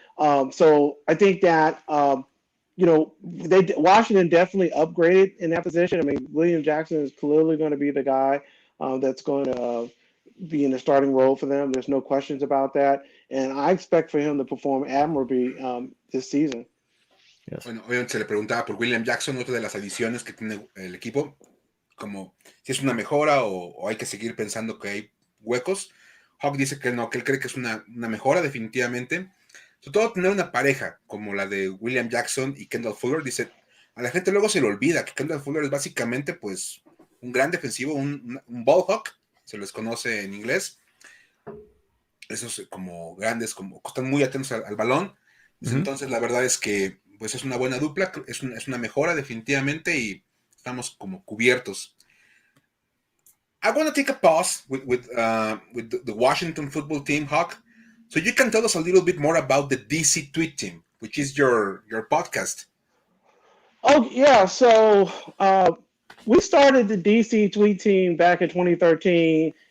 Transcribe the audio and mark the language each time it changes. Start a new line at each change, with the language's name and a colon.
English: So I think that Washington definitely upgraded in that position. I mean, William Jackson is clearly going to be the guy that's going to be in the starting role for them. There's no questions about that, and I expect for him to perform admirably this season. Yes.
Spanish: Bueno, obviamente se le preguntaba por William Jackson, otra de las adiciones que tiene el equipo, como si es una mejora o hay que seguir pensando que hay huecos. Hawk dice que no, que él cree que es una mejora definitivamente. Sobre todo tener una pareja como la de William Jackson y Kendall Fuller. Dice, a la gente luego se le olvida que Kendall Fuller es básicamente pues un gran defensivo, un ball hawk, se les conoce en inglés. Esos como grandes, como están muy atentos al balón. Dice, entonces la verdad es que pues es una buena dupla, es una mejora definitivamente y estamos como cubiertos.
English: I want to take a pause with the Washington football team, Hawk, so you can tell us a little bit more about the DC Tweet Team, which is your podcast. Oh yeah, so we started the DC Tweet Team back in 2013.